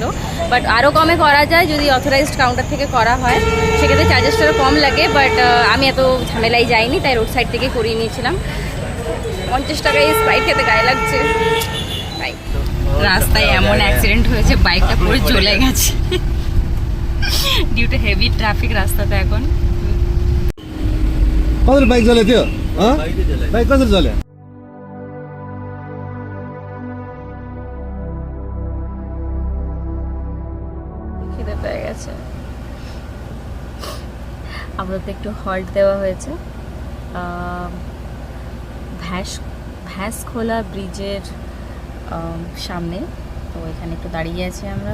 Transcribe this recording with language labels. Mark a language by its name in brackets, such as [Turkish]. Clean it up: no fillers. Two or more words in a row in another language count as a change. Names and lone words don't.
[Bangla] বাট আরও কমে করা যায় যদি [English] authorized counter [Bangla] থেকে করা হয়, সেক্ষেত্রে চার্জেসটা কম লাগে। বাট আমি এত ঝামেলাই যাইনি, তাই রোড সাইড থেকে করিয়ে নিয়েছিলাম। 50 টাকায় স্প্রাইট খেতে গায়ে লাগছে। রাস্তায় এমন অ্যাক্সিডেন্ট হয়েছে, বাইকটা পুরো জ্বলে গেছে [English] due to heavy traffic [Bangla] রাস্তাতে এখন। [Nepali] कति बाइक जले थियो बाइक कसरी चल्यो [Bangla] খিদে পেয়ে গেছে। আমরা তো একটু হল্ট দেওয়া হয়েছে ভ্যাসখোলা ব্রিজের সামনে, তো এখানে একটু দাঁড়িয়ে আছি আমরা।